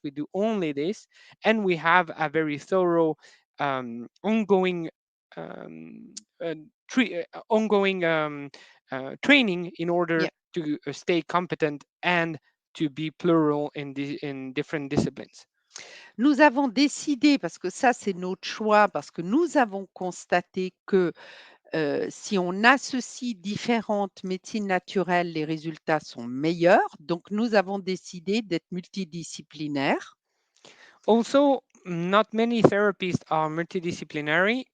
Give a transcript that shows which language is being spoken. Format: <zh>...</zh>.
<en>We do only this, and we have a very thorough ongoing um, ongoing training in order Yeah. to stay competent and to be plural in different disciplines.</en> <fr>Nous avons décidé, parce que ça, c'est notre choix, parce que nous avons constaté que si on associe différentes médecines naturelles, les résultats sont meilleurs. Donc, nous avons décidé d'être multidisciplinaires.</fr> <en>Also, not many therapists are multidisciplinary.</en>